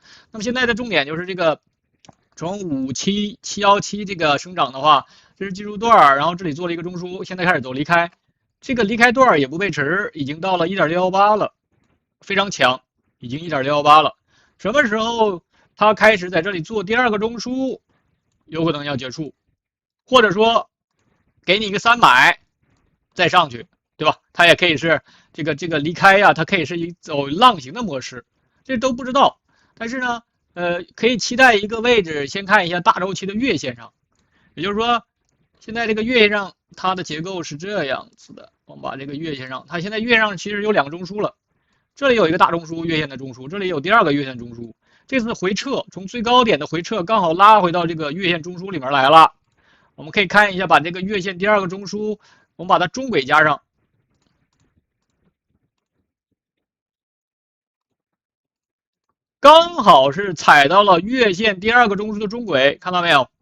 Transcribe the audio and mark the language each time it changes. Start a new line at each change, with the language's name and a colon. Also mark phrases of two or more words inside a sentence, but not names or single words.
Chinese: 那麼現在的重點就是這個從57717這個生長的話，這是技術段，然後這裡做了一個中樞，現在開始走離開，這個離開段也不背馳，已經到了1.618了，非常強，已經1.618了。什麼時候它開始在這裡做第2個中樞，有可能要結束，或者說給你一個300再上去，對吧？它也可以是這個離開呀，它可以是一走浪形的模式，這都不知道。但是呢，可以期待一個位置，先看一下大周期的月線上， 也就是說，現在这个月线上它的结構是这樣子的。我們把這個月線上，它現在月線上其實有2個中樞了，這裡有一個大中樞，月線的中樞，這裡有第2個月線中樞。這次回撤，從最高點的回撤剛好拉回到這個月線中樞裡面來了。我們可以看一下，把這個月線第2個中樞，我們把它中軌加上，剛好是踩到了月線第2個中樞的中軌，看到沒有？